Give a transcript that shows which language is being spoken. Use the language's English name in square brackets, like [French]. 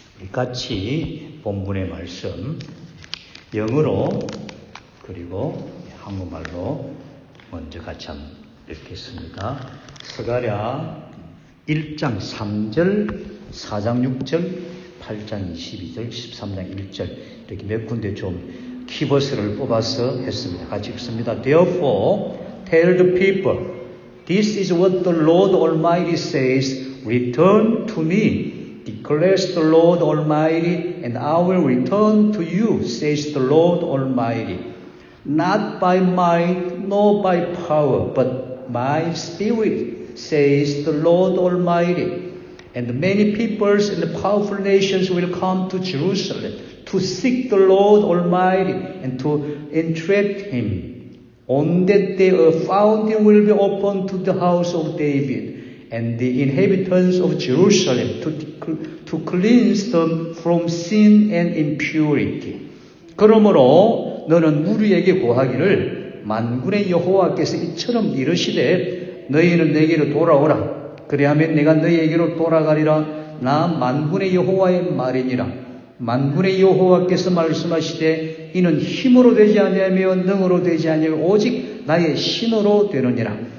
[Korean] 같이 본문의 말씀 영어로 그리고 한국말로 먼저 같이 한번 읽겠습니다. 스가랴 1장 3절, 4장 6절, 8장 22절, 13장 1절 이렇게 몇 군데 좀 키버스를 뽑아서 했습니다. 같이 읽습니다. [English] Therefore tell the people, this is what the Lord Almighty says, return to me, declares the Lord Almighty, and I will return to you, says the Lord Almighty. Not by might nor by power, but by spirit, says the Lord Almighty. And many peoples and powerful nations will come to Jerusalem to seek the Lord Almighty and to entreat Him. On that day a fountain will be opened to the house of David and the inhabitants of Jerusalem to cleanse them from sin and impurity. [Korean] 그러므로 너는 무리에게 고하기를 만군의 여호와께서 이처럼 이르시되 너희는 내게로 돌아오라. 그리하면 내가 너희에게로 돌아가리라. 나 만군의 여호와의 말이니라. 만군의 여호와께서 말씀하시되 이는 힘으로 되지 아니하며 능으로 되지 아니하며 오직 나의 신으로 되느니라.